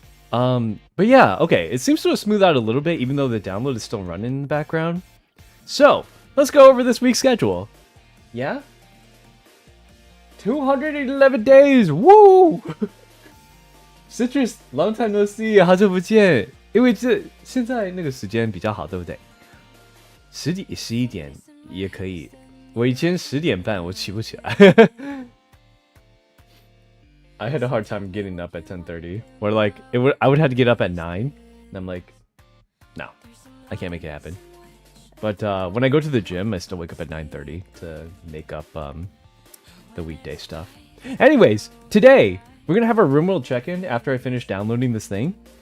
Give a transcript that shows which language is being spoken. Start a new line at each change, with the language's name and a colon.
English: But yeah, okay. It seems to have smoothed out a little bit, even though the download is still running in the background. So, let's go over this week's schedule. Yeah? 211 days! Woo! Citrus, long time no see,
Chinese: 好久不见。因为现在那个时间比较好，对不对？11点也可以。我以前10点半我起不起来。
English: I had a hard time getting up at 10:30. Or like I would have to get up at 9. And I'm like, no, I can't make it happen. But when I go to the gym, I still wake up at 9:30 to make up the weekday stuff. Anyways, today we're gonna have our Rimworld check-in after I finish downloading this thing.